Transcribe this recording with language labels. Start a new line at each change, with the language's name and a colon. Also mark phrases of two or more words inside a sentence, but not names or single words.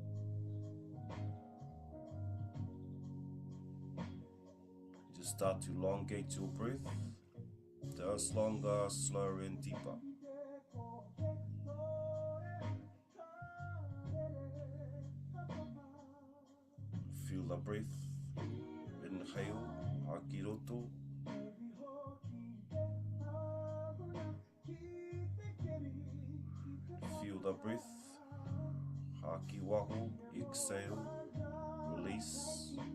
English: Just start to elongate your breath. Just longer, slower and deeper. Feel the breath. Inhale,
Māori: haki roto.
English: Feel the breath.
Māori: Haki waho,
English: exhale, release.